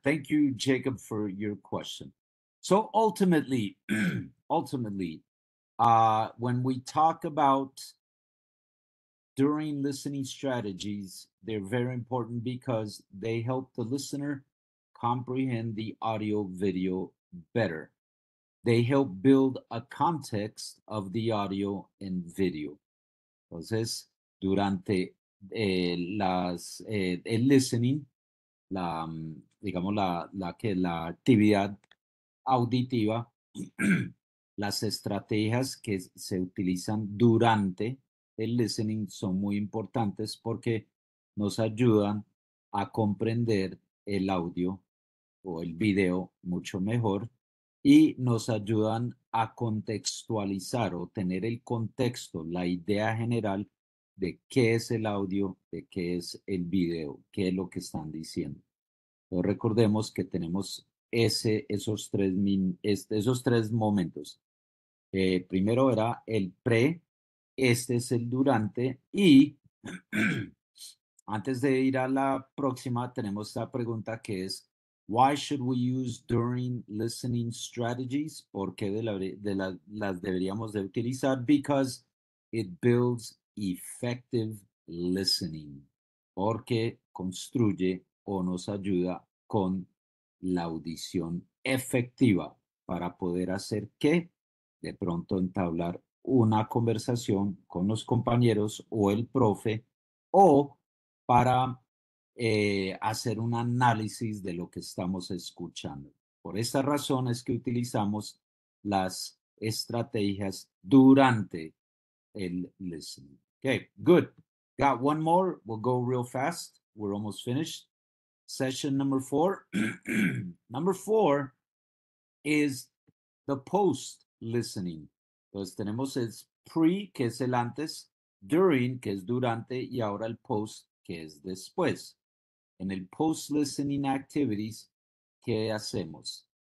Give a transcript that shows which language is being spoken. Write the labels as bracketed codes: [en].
[en] Thank you, Jacob, for your question. So ultimately, when we talk about during listening strategies, they're very important because they help the listener comprehend the audio video better. They help build a context of the audio and video. [es] Entonces, durante el listening, digamos la actividad auditiva, las estrategias que se utilizan durante el listening son muy importantes porque nos ayudan a comprender el audio o el video mucho mejor y nos ayudan a contextualizar o tener el contexto, la idea general de qué es el audio, de qué es el video, qué es lo que están diciendo. Entonces recordemos que tenemos esos tres momentos. Primero era el pre, este es el durante y antes de ir a la próxima tenemos esta pregunta que es [en] why should we use during listening strategies? [es] ¿Por qué las deberíamos de utilizar? [en] Because it builds effective listening. [es] Porque construye o nos ayuda con la audición efectiva para poder hacer que de pronto entablar una conversación con los compañeros o el profe o para hacer un análisis de lo que estamos escuchando. Por esta razón es que utilizamos las estrategias durante el listening. [en] Okay, good. Got one more. We'll go real fast. We're almost finished. Session number 4. Number 4 is the post listening. [es] Entonces tenemos el pre, que es el antes, during, que es durante, y ahora el post, que es después. En el post listening activities, ¿qué hacemos?